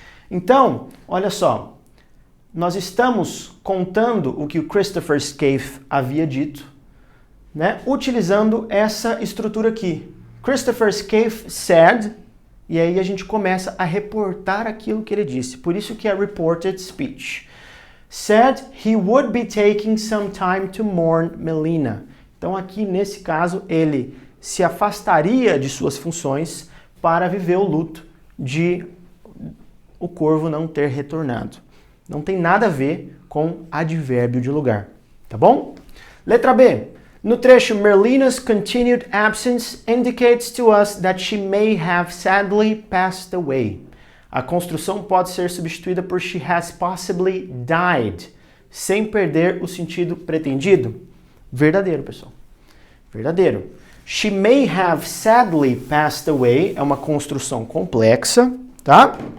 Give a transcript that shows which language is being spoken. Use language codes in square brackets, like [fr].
[pt] Então, olha só, nós estamos contando o que o Christopher Scaife havia dito, né, utilizando essa estrutura aqui. Christopher Scaife said, e aí a gente começa a reportar aquilo que ele disse. Por isso que é reported speech. [en] Said he would be taking some time to mourn Melina. [pt] Então aqui nesse caso ele se afastaria de suas funções para viver o luto de o corvo não ter retornado. Não tem nada a ver com advérbio de lugar, tá bom? Letra B. No trecho, [en] Merlina's continued absence indicates to us that she may have sadly passed away. [pt] A construção pode ser substituída por [en] she has possibly died, [pt] sem perder o sentido pretendido. Verdadeiro, pessoal. Verdadeiro. [en] She may have sadly passed away [pt] é uma construção complexa, tá?